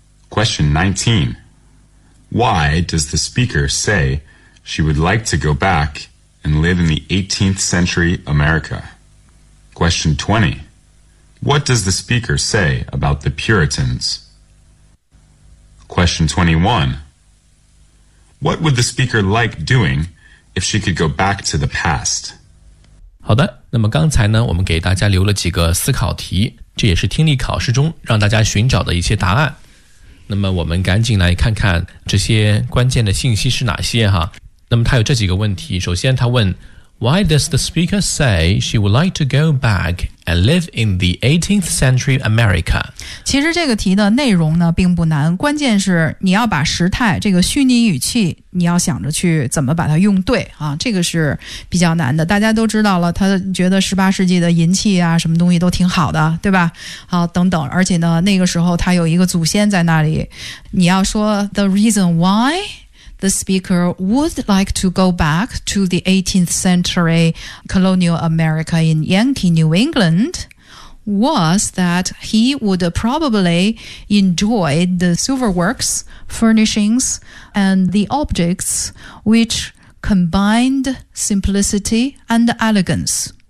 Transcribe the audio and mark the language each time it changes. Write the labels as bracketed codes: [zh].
[en] Question 19. Why does the speaker say she would like to go back and live in the 18th century America? Question 20. What does the speaker say about the Puritans? Question 21. What would the speaker like doing if she could go back to the past? [zh] 好的，那么刚才呢，我们给大家留了几个思考题，这也是听力考试中让大家寻找的一些答案。那么我们赶紧来看看这些关键的信息是哪些哈。那么他有这几个问题，首先他问 [en] Why does the speaker say she would like to go back and live in the 18th century America? [zh] 其实这个题的内容呢并不难，关键是你要把时态，这个虚拟语气，你要想着去怎么把它用对啊，这个是比较难的。大家都知道了，他觉得十八世纪的银器啊，什么东西都挺好的，对吧？好，等等，而且呢，那个时候他有一个祖先在那里，你要说 [en] the reason why the speaker would like to go back to the 18th century colonial America in Yankee New England was that he would probably enjoy the silver works, furnishings, and the objects which combined simplicity and elegance.